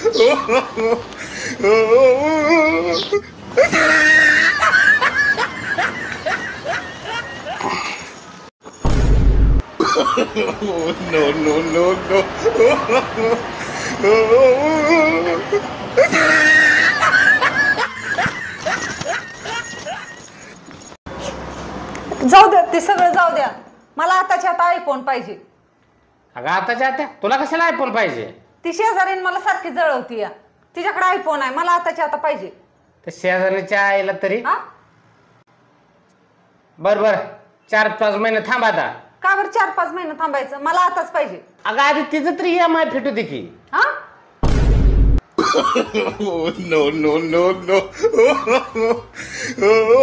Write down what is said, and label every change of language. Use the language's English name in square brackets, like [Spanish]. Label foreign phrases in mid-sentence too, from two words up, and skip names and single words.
[English] Oh, no, no, no, no. [Marathi] जाऊ द्या ते सगळं जाऊ द्या मला आताच्या आता आयफोन पाहिजे अगं आताच्या आता तुला कशाला आयफोन पाहिजे ती शेजारीन मला सारखी जळवती या तिच्याकडे आयफोन आहे मला आताच्या आता पाहिजे तर शेजारीच्या आईला तरी हा बर बर 4-5 महिने थांब आता का बरं 4-5 महिने थांबायचं मला आताच पाहिजे अगं आधी तिचं तरी EMI फिटू दे की हा [English] Oh, no, no, no, no.